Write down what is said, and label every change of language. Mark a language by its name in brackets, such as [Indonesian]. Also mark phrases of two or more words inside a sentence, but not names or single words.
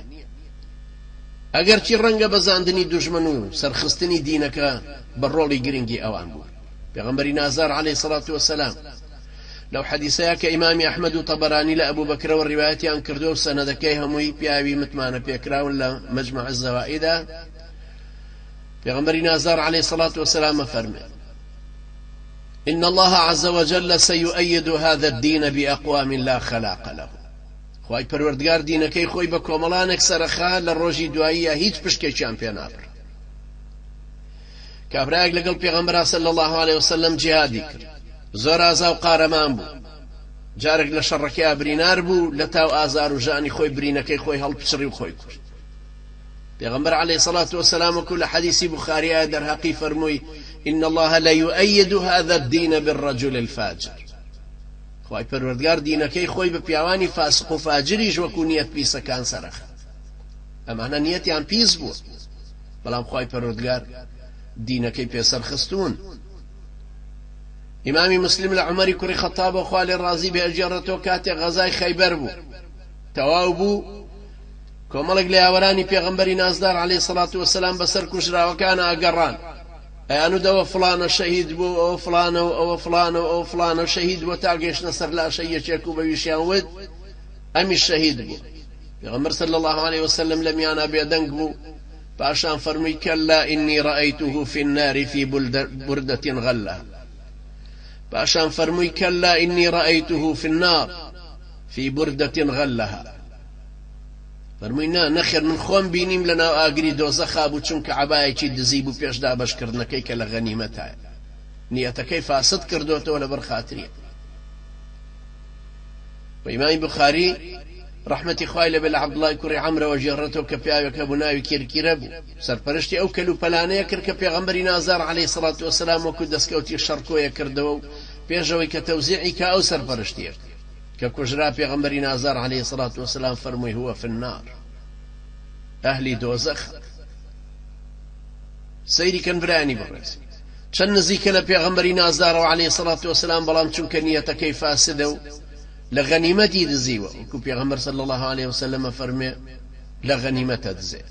[Central Kurdish] ئەگەر چی ڕەنگە بەزاندنی دوژمن و سەرخستنی دینەکە بە ڕۆڵی گرنگی ئەوان بوو. پێغەمبەری نازار [Arabic] عەلەیهی سەڵات وەسەلام [Central Kurdish] لەو حەدیسەیە کە ئیمامی ئەحمەد و تەبەرانی لە ئەبوو بەکرەوە ڕیوایەتیان کردو و سەنەدەکەی هەمووی پیاوی متمانە پێکراون لە مەجموع الزەوائیدا، پێغەمبەری نازار [Arabic] عەلەیهی سەڵات وەسەلام [Central Kurdish] فەرمێ: [Arabic] إن الله عز وجل سيؤيد هذا الدين بأقوام لا خلاق له. [Central Kurdish] خوای پەروەردگار دینەکەی خۆی بە کۆمەڵانێک سەرەخا لە ڕۆژی دواییە هیچ پشکێکیان پێ نابڕ. کابرایەک لەگەڵ پێغەمبەر [Arabic] صلی الله عليه وسلم [Central Kurdish] جیهادی کرد، زۆر ئازا و قارەمان بوو، جارێک لە شەڕەکەی برینار بوو، لە تاو ئازار و ژانی خۆی برینەکەی خۆی هەڵپچڕی و خۆی کورد. پێغەمبەر [Arabic] عەلەیهی سەڵات وەسەلام [Central Kurdish] وەکو لە حەدیسی بوخاریە دەرهەقی فەرمووی: [Arabic] إن الله لا يؤيد هذا الدين بالرجل الفاجر. [Central Kurdish] خوای پەروەردگار دینەکەی خۆی بە پیاوانی فاسق و فاجریش وەکو نیەت پیسەکان سەرەخا. ئەمانە نیەتیان پیس بووە، بەڵام خوای پەروەردگار دینەکەی پێسەرخستون. ئیمامی مسلم لە عومەری کوڕی خەتابە خوا لێ ڕازی بێ ئەجێڕێتەوە کاتێک غەزای خەیبەر بوو، تەواو بوو، کۆمەڵێک لە یاوەرانی پێغەمبەری نازدار [Arabic] عەلەیهی سەڵات وەسەلام [Central Kurdish] بەسەر کوژراوەکان ئاگەڕان، ئەیانودەوە فڵانە شەهید بوو، ئەوە فڵانە و ئەوە فڵانە و ئەوە فڵانە شەهید بووە، تا گەیشتنە سەر لاشەی یەکێک و بەویشیان وت ئەمیش شەهید بوو. پێغەمبەر [Arabic] صلی الله عليه وسلم [Central Kurdish] لە میانە بێدەنگ بوو، پاشان فەرمووی: [Arabic] كلا إني رأيته في النار في بردة غلة. [Central Kurdish] پاشان فەرمووی: [Arabic] كلا إني رأيته في النار في بردة غلها. [Central Kurdish] فەرمووی: نا نەخێر، من خۆم بینیم لەناو ئاگری دۆزەخا بوو، چونکە عەبایەکی دزی بوو پێشدا بەشکردنەکەی کە لە غەنیمەتایە، نیەتەکەی فاسد کردوتەوە لەبەر خاتریە. و ئیمامی بوخاری ڕەحمەتی خوای لەبێ لە عەبدوڵای کوڕی عەمرەوە جێڕێتەوە کە پیاوێکە بوو ناوی کیرکیرە بوو، سەرپەرشتی ئەو کەلوپەلانەیە کرد کە پێغەمبەری نازار [Arabic] عەلەیهی سەڵات وەسەلام [Central Kurdish] وەکو دەستکەوتی شەڕکۆیە کردەوە و پێشەوەی کە تەوزیعی کە ئەو سەرپەرشتیە کە کوژرا، پێغەمبەری نازار [Arabic] عەلەیهی سەڵات وەسەلام [Central Kurdish] فەرمووی: [Arabic] هو في النار، [Central Kurdish] ئەهلی دۆزەخ. سەیری کەن برایانی بەڕێز، چەند نزیکە لە پێغەمبەری نازارەوە [Arabic] عەلەیهی سەڵات وەسەلام، [Central Kurdish] بەڵام چونکە نیەتەکەی فاسدە و لە غەنیمەتی دزیوە، وەکو پێغەمبەر [Arabic] صلی الله عليه وسلم [Central Kurdish] فەرمێ لە غەنیمەتە دزێت.